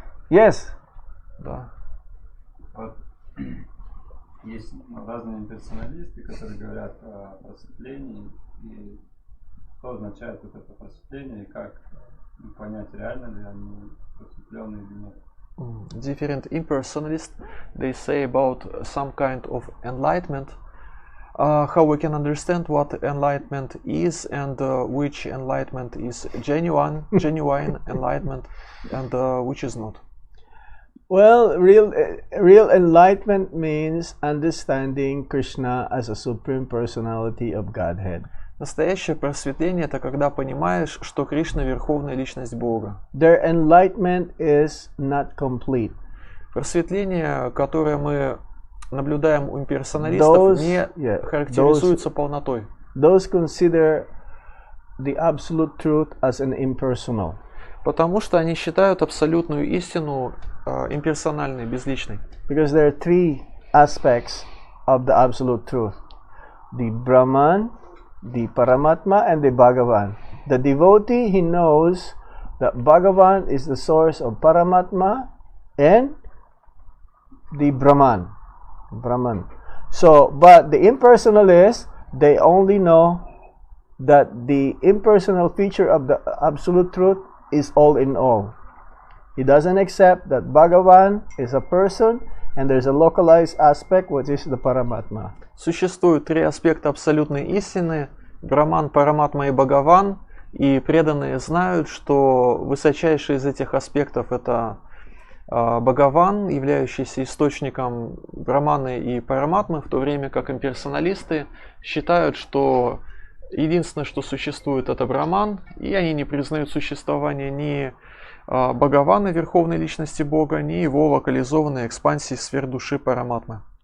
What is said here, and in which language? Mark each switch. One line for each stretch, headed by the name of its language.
English: Yes.
Russian: Да. Вот есть разные имперсоналисты, которые говорят о просветлении, и что означает вот это просветление, и как понять, реально ли они просветленные или нет.
English: Different impersonalists, they say about some kind of enlightenment, how we can understand what enlightenment is, and which enlightenment is genuine enlightenment, and which is not. Well, real enlightenment means understanding Krishna as a supreme personality of Godhead.
Russian: Настоящее просветление — это когда понимаешь, что Кришна — верховная личность Бога.
English: Their enlightenment is not complete.
Russian: Просветление, которое мы наблюдаем у имперсоналистов, не характеризуется полнотой.
English: Those consider the absolute truth as an impersonal.
Russian: Потому что они считают абсолютную истину имперсональной, безличной.
English: Because there are three aspects of the absolute truth: the Brahman, the Paramatma, and the Bhagavan. The devotee, he knows that Bhagavan is the source of Paramatma, and the Brahman. So, but the impersonalists, they only know that the impersonal feature of the absolute truth is all in all. He doesn't accept that Bhagavan is a person and there's a localized aspect, which is the Paramatma.
Russian: Существует три аспекта абсолютной истины: Брахман, Параматма и Бхагаван. И преданные знают, что высочайший из этих аспектов это Бхагаван, являющийся источником Брахманы и Параматмы, в то время как имперсоналисты считают, что единственное, что существует, это Брахман, и они не признают существование ни Бхагавана, Верховной Личности Бога, ни его локализованной экспансии сфер души Параматмы.